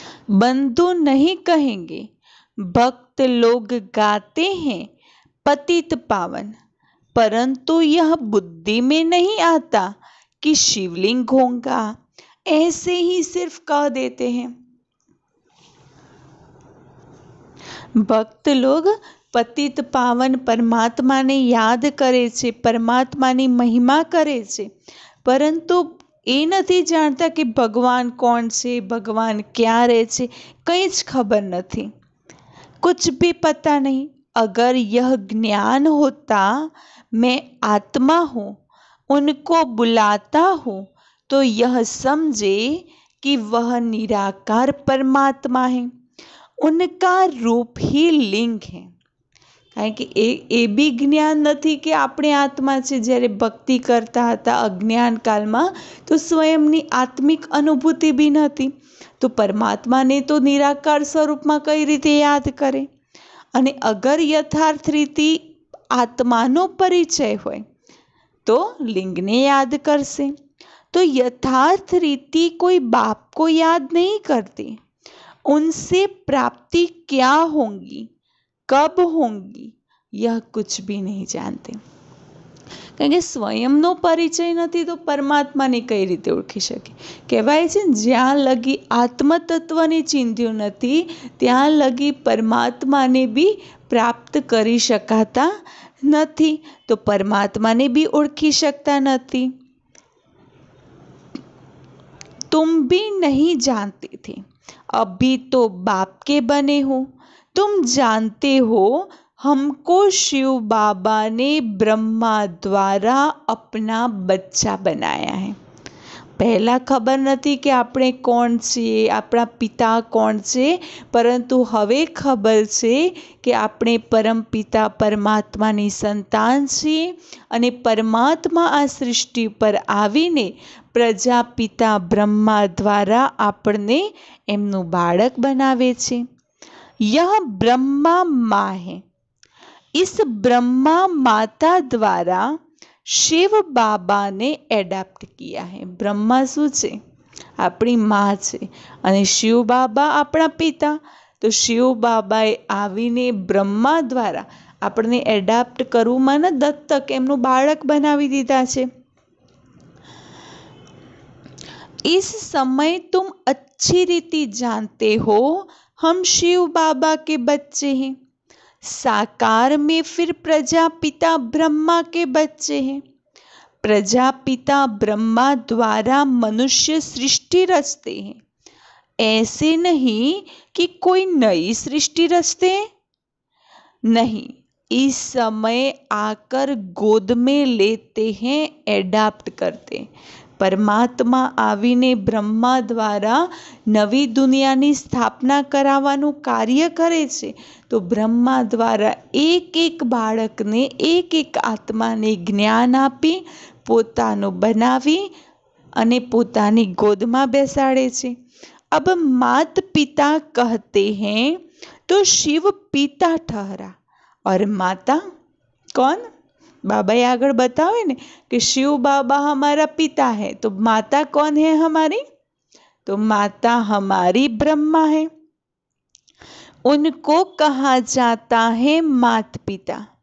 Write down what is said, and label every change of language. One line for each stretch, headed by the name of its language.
Hindi: बंधु नहीं कहेंगे, भक्त लोग गाते हैं पतित पावन, परंतु यह बुद्धि में नहीं आता कि शिवलिंग होगा, ऐसे ही सिर्फ कह देते हैं।
Gujarati: ભક્ત લોગ પતિત પાવન પરમાત્માને યાદ કરે છે, પરમાત્માની મહિમા કરે છે, પરંતુ એ નથી જાણતા કે ભગવાન કોણ છે, ભગવાન ક્યાં રહે છે, કંઈ જ ખબર નથી,
Hindi: कुछ भी पता नहीं। अगर यह ज्ञान होता मैं आत्मा हूँ, उनको बुलाता हूँ, तो यह समझे कि वह निराकार परमात्मा है, उनका रूप ही लिंग है।
Gujarati: કારણ કે એ બી જ્ઞાન નથી કે આપણે આત્મા છે। જ્યારે ભક્તિ કરતા હતા અજ્ઞાન કાળમાં તો સ્વયંની આત્મિક અનુભૂતિ બી નહોતી, તો પરમાત્માને તો નિરાકાર સ્વરૂપમાં કઈ રીતે યાદ કરે? અને અગર યથાર્થ રીતે આત્માનો પરિચય હોય તો લિંગને યાદ કરશે।
Hindi: तो यथार्थ रीति कोई बाप को याद नहीं करते, उनसे प्राप्ति क्या होंगी, कब होंगी, यह कुछ भी नहीं जानते।
Gujarati: કારણ કે સ્વયંનો પરિચય નથી તો પરમાત્માને કઈ રીતે ઓળખી શકે? કહેવાય છે જ્યાં લગી આત્મતત્વને ચિંધ્યું નથી ત્યાં લગી પરમાત્માને બી પ્રાપ્ત કરી શકાતા નથી, તો પરમાત્માને બી ઓળખી શકતા નથી।
Hindi: तुम भी नहीं जानते थे, अभी तो बाप के बने हो। तुम जानते हो हमको शिव बाबा ने ब्रह्मा द्वारा अपना बच्चा बनाया है।
Gujarati: પહેલાં ખબર નથી કે આપણે કોણ છીએ, આપણા પિતા કોણ છે, પરંતુ હવે ખબર છે કે આપણે પરમપિતા પરમાત્માની સંતાન છીએ અને પરમાત્મા આ સૃષ્ટિ પર આવીને પ્રજાપિતા બ્રહ્મા દ્વારા આપણને એમનું બાળક બનાવે છે।
Hindi: यह ब्रह्मा माँ है, इस ब्रह्मा माता द्वारा शिव बाबा ने एडॉप्ट किया है।
Gujarati: ब्रह्मा શું છે? આપણી માં છે અને શિવ બાબા આપણા પિતા, તો શિવ બાબાએ આવીને બ્રહ્મા દ્વારા આપણને એડોપ્ટ કરવું મને દત્તક એમનું બાળક બનાવી દીધા છે।
Hindi: इस समय तुम अच्छी रीति जानते हो हम शिव बाबा के बच्चे हैं, साकार में फिर प्रजापिता ब्रह्मा के बच्चे हैं। प्रजापिता ब्रह्मा द्वारा मनुष्य सृष्टि रचते हैं, ऐसे नहीं कि कोई नई सृष्टि रचते हैं, नहीं, इस समय आकर गोद में लेते हैं, एडॉप्ट करते हैं। પરમાત્મા આવીને બ્રહ્મા દ્વારા નવી દુનિયાની સ્થાપના કરાવવાનું કાર્ય કરે છે, તો બ્રહ્મા દ્વારા એક એક બાળકને એક એક આત્માને જ્ઞાન આપી પોતાનું બનાવી અને પોતાની ગોદમાં બેસાડે છે। अब मात पिता कहते हैं तो शिव पिता ठहरा और माता कौन? बाबा
Gujarati: आगळ बतावे ने
Hindi: कि शिव बाबा हमारा पिता है, तो माता कौन है हमारी? तो माता हमारी ब्रह्मा है। उनको कहा जाता है मात पिता।